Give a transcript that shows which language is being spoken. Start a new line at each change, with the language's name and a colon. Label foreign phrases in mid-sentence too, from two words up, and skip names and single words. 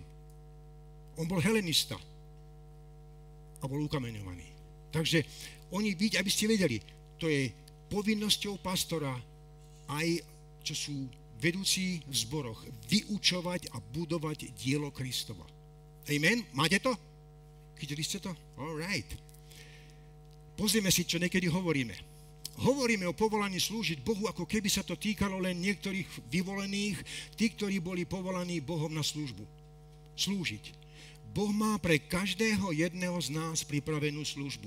Slovak: On bol helenista a bol ukameňovaný. Takže aby ste vedeli, to je povinnosťou pastora aj, čo sú vedúci v zboroch, vyučovať a budovať dielo Kristova. Amen? Máte to? Chytili ste to?
English: All right.
Slovak: Pozrieme si, čo niekedy hovoríme. Hovoríme o povolaní slúžiť Bohu, ako keby sa to týkalo len niektorých vyvolených, tí, ktorí boli povolaní Bohom na službu. Slúžiť. Boh má pre každého jedného z nás pripravenú službu.